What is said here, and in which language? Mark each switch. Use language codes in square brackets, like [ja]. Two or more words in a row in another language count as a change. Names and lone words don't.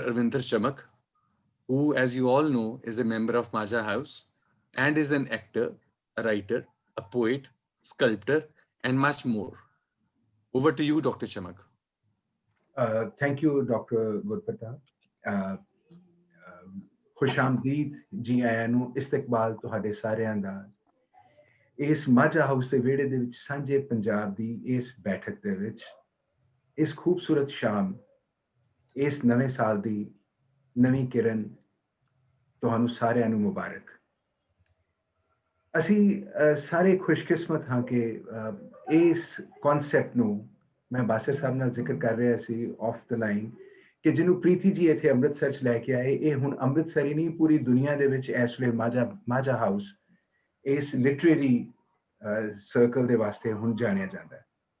[en] Arvinder Chamak, who, as you all know, is a member of Maja House and is an actor, a writer, a poet, sculptor, and much more. Over to you, Dr. Chamak. Thank you, Dr. Gurpratap. [pa] ਖੁਸ਼ਾਮਦੀਦ ਜੀ ਆਇਆਂ ਨੂੰ ਇਸਤਕਬਾਲ ਤੁਹਾਡੇ ਸਾਰਿਆਂ ਦਾ ਇਸ ਮਾਝਾ ਹਾਊਸ ਦੇ ਵੇਹੜੇ ਦੇ ਵਿਚ ਸਾਂਝੇ ਪੰਜਾਬ ਦੀ ਇਸ ਬੈਠਕ ਦੇ ਵਿਚ ਇਸ ਖੂਬਸੂਰਤ ਸ਼ਾਮ ਇਸ ਨਵੇਂ ਸਾਲ ਦੀ ਨਵੀਂ ਕਿਰਨ ਤੁਹਾਨੂੰ ਸਾਰਿਆਂ ਨੂੰ ਮੁਬਾਰਕ. ਅਸੀਂ ਸਾਰੇ ਖੁਸ਼ਕਿਸਮਤ ਹਾਂ ਕਿ ਇਸ ਕਨਸੈਪਟ ਨੂੰ ਮੈਂ ਬਾਸਰ ਸਾਹਿਬ ਨਾਲ ਜ਼ਿਕਰ ਕਰ ਰਿਹਾ ਸੀ [en] off the line [pa] ਕਿ ਜਿਹਨੂੰ ਪ੍ਰੀਤੀ ਜੀ ਇੱਥੇ ਅੰਮ੍ਰਿਤਸਰ 'ਚ ਲੈ ਕੇ ਆਏ, ਇਹ ਹੁਣ ਅੰਮ੍ਰਿਤਸਰ ਹੀ ਨਹੀਂ ਪੂਰੀ ਦੁਨੀਆ ਦੇ ਵਿੱਚ ਇਸ ਵੇਲੇ ਮਾਝਾ ਹਾਊਸ ਇਸ [en] literary circle [pa] ਦੇ ਵਾਸਤੇ ਹੁਣ ਜਾਣਿਆ ਜਾਂਦਾ ਹੈ.